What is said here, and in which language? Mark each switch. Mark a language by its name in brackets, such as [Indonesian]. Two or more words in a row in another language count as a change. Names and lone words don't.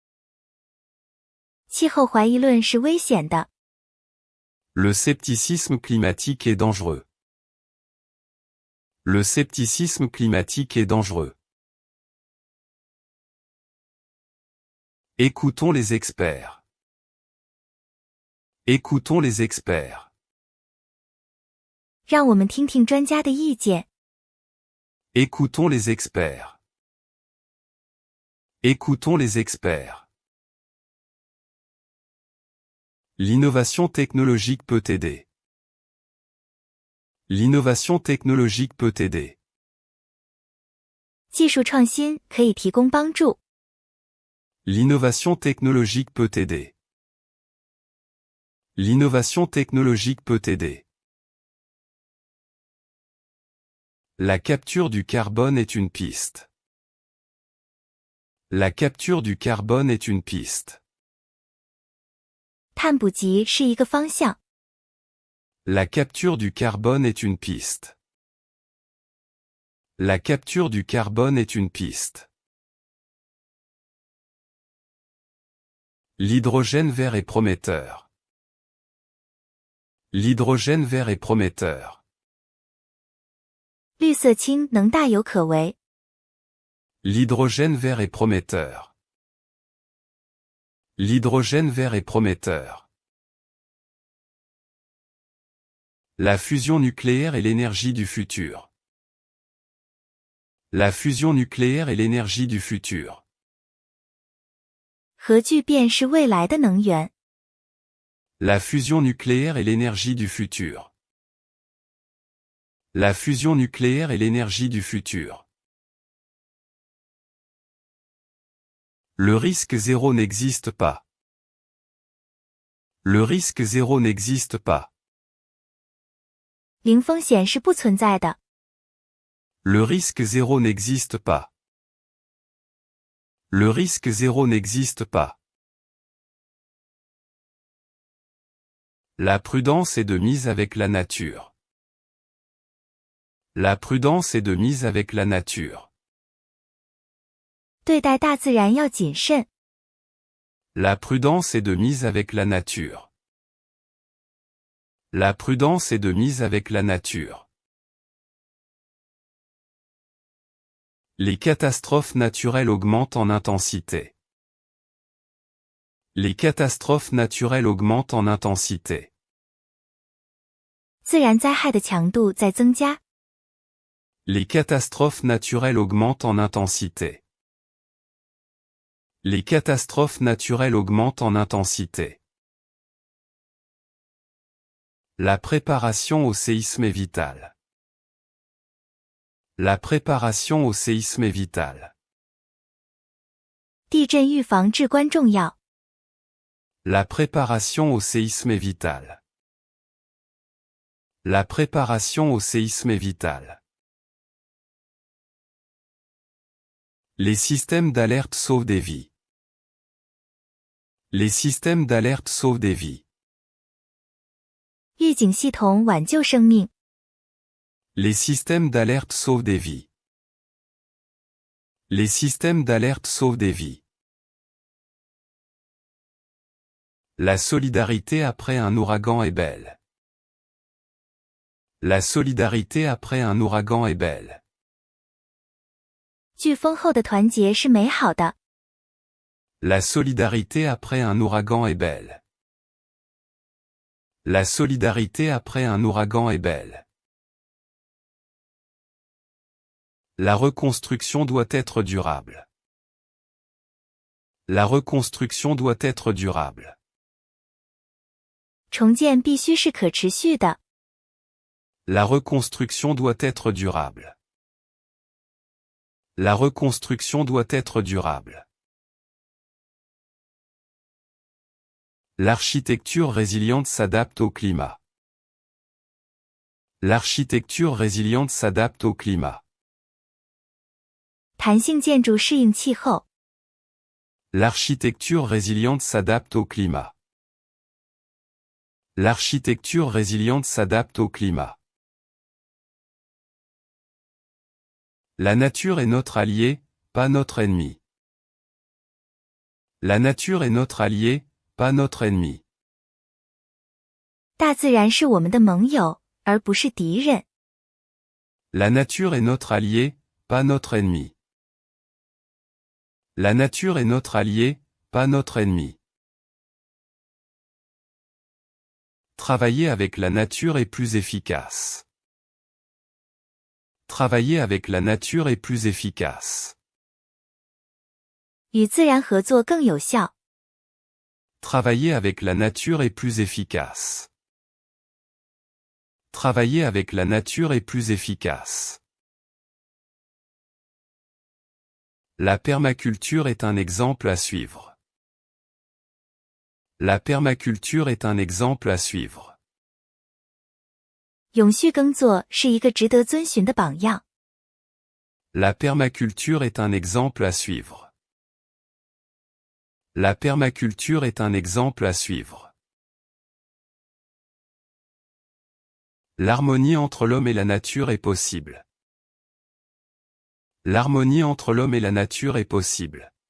[Chinese] 气候怀疑论是危险的。 [French] Le scepticisme climatique est dangereux. Le scepticisme climatique est dangereux. Écoutons les experts. Écoutons les experts. [Chinese] 让我们听听专家的意见。 [French] Écoutons les experts. Écoutons les experts. L'innovation technologique peut aider. L'innovation technologique peut aider. [Chinese] 技术创新可以提供帮助。 [French] L'innovation technologique peut aider. L'innovation technologique peut aider. La capture du carbone est une piste. La capture du carbone est une piste. [Chinese] 碳捕集是一个方向。 [French] La capture du carbone est une piste. La capture du carbone est une piste. L'hydrogène vert est prometteur. L'hydrogène vert est prometteur. [Chinese] 绿色氢能大有可为。 [French] L'hydrogène vert est prometteur. L'hydrogène vert est prometteur. La fusion nucléaire est l'énergie du futur. La fusion nucléaire est l'énergie du futur. [Chinese] 核聚变是未来的能源。 [French] La fusion nucléaire est l'énergie du futur. La fusion nucléaire est l'énergie du futur. Le risque zéro n'existe pas. Le risque zéro n'existe pas. [Chinese] 零风险是不存在的。 [French] Le risque zéro n'existe pas. Le risque zéro n'existe pas. La prudence est de mise avec la nature. La prudence est de mise avec la nature. [Chinese] 对待大自然要谨慎。 [French] La prudence est de mise avec la nature. La prudence est de mise avec la nature. Les catastrophes naturelles augmentent en intensité. Les catastrophes naturelles augmentent en intensité. [Chinese] 自然灾害的强度在增加。 [French] Les catastrophes naturelles augmentent en intensité. Les catastrophes naturelles augmentent en intensité. La préparation au séisme est vitale. La préparation au séisme est vitale. [Chinese] 地震预防至关重要。 [French] La préparation au séisme est vitale. La préparation au séisme est vitale. Les systèmes d'alerte sauvent des vies. Les systèmes d'alerte sauvent des vies. [Chinese] 预警系统挽救生命。 [French] Les systèmes d'alerte sauvent des vies. Les systèmes d'alerte sauvent des vies. La solidarité après un ouragan est belle. La solidarité après un ouragan est belle. [Chinese] 飓风后的团结是美好的。 [French] La solidarité après un ouragan est belle. La solidarité après un ouragan est belle. La reconstruction doit être durable. La reconstruction doit être durable. [Chinese] 重建必须是可持续的。 [French] La reconstruction doit être durable. La reconstruction doit être durable. L'architecture résiliente s'adapte au climat. L'architecture résiliente s'adapte au climat. [Chinese] 弹性建筑适应气候。 [French] L'architecture résiliente s'adapte au climat. L'architecture résiliente s'adapte au climat. La nature est notre allié, pas notre ennemi. La nature est notre allié, pas notre ennemi. [Chinese] 大自然是我们的盟友，而不是敌人。 [French] La nature est notre allié, pas notre ennemi. La nature est notre allié, pas notre ennemi. Travailler avec la nature est plus efficace. Travailler avec la nature est plus efficace. [Chinese] 与自然合作更有效。 [French] Travailler avec la nature est plus efficace. Travailler avec la nature est plus efficace. La permaculture est un exemple à suivre. La permaculture est un exemple à suivre. [Chinese] 永续耕作是一个值得遵循的榜样。 [French] La permaculture est un exemple à suivre. La permaculture est un exemple à suivre. L'harmonie entre l'homme et la nature est possible. L'harmonie entre l'homme et la nature est possible.